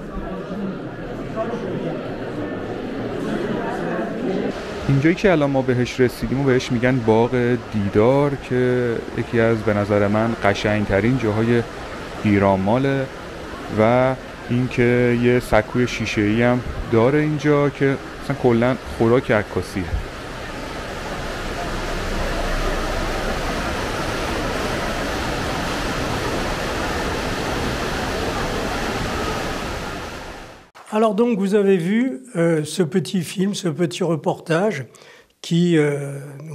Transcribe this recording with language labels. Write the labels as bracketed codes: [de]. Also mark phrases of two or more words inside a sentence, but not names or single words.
[fa] اینجایی که الان ما بهش رسیدیم و بهش میگن باغ دیدار که یکی از به نظر من قشنگترین جاهای ایران ماله و اینکه یه سکوی شیشه‌ای هم داره اینجا که مثلا کلا خوراک عکاسیه. [fr] Alors donc vous avez vu ce petit film, ce petit reportage qui nous